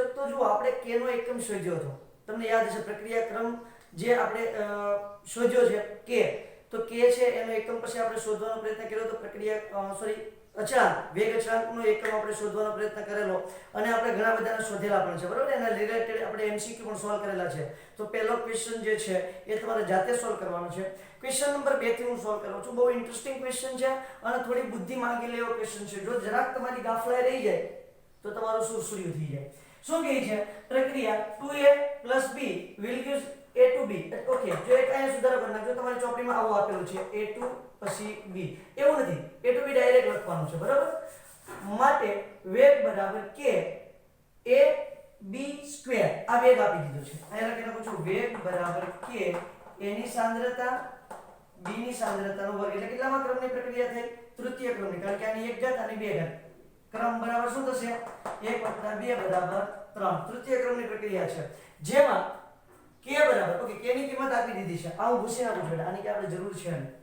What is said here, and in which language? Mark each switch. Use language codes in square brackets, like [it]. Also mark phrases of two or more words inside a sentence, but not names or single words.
[gu] તો જો આપણે k નો એકમ શોધ્યો હતો તમને યાદ હશે પ્રક્રિયા ક્રમ જે આપણે શોધ્યો છે k તો k છે એનો એકમ પછી આપણે શોધવાનો પ્રયત્ન કર્યો તો પ્રક્રિયા અચળાંક વેગ અચળાંકનો એકમ આપણે શોધવાનો પ્રયત્ન કરેલો અને આપણે ઘણા બધાને શોધેલા પણ છે બરાબર એના રિલેટેડ આપણે MCQ પણ સોલ્વ કરેલા છે તો પહેલો ક્વેશ્ચન જે છે એ તમારે જાતે સોલ્વ કરવાનો છે [en] question number [gu] 2 થી હું સોલ્વ કરું છું બહુ [en] interesting question [gu] છે અને થોડી બુદ્ધિ માંગી લેવો ક્વેશ્ચન છે જો જરાક તમારી ગાફલાઈ રહી જાય તો તમારું સુરસુર્યું થઈ જાય શું કહે છે પ્રક્રિયા 2a + b [en] will give a to b [gu] ઓકે જો એક અહીંયા સુધારો કરી નાખજો તમારી ચોપડીમાં આવું આપેલું છે a to પછી b એવું નથી a to b ડાયરેક્ટ લખવાનું છે બરાબર માટે વેગ બરાબર k a b સ્ક્વેર આ વેગ આપી દીધો છે અહીંયા લખી નાખું છું વેગ બરાબર k a ની સાંદ્રતા b ની સાંદ્રતાનો વર્ગ એટલે કેટલામાં ક્રમની પ્રક્રિયા થઈ તૃતીય ક્રમની કારણ કે આની એક ઘાત અને બે ઘાત ક્રમ બરાબર શું થશે 1 + 2 = 3 તૃતીય ક્રમની પ્રક્રિયા છે જેમાં k બરાબર ઓકે k ની કિંમત આપી દીધી છે આ હું ભૂસી નાખું છું આની કે આપણે જરૂર છે